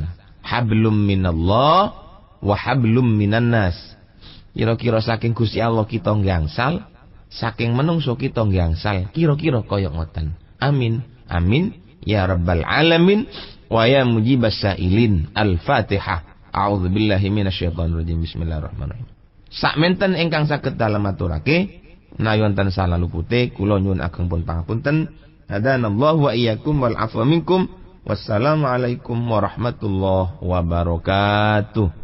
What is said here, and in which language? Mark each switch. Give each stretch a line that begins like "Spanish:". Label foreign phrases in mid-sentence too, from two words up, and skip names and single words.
Arabic: حبل من الله وحبل من الناس.
Javanese: Kira-kira saking Gusti Allah kita ngangsal, saking menungso kita ngangsal, kira-kira kaya ngoten.
Arabic: Amin. آمين يا رب العالمين ويا مجيب السائلين. Al-Fatihah. أعوذ بالله من الشيطان الرجيم. بسم الله الرحمن الرحيم.
Javanese: Sakmenten ingkang saged dalem aturake menawi wonten salah lupute kula nyuwun ageng pun pangapunten.
Arabic: هدانا الله وإياكم والعفو منكم. والسلام عليكم ورحمة الله وبركاته.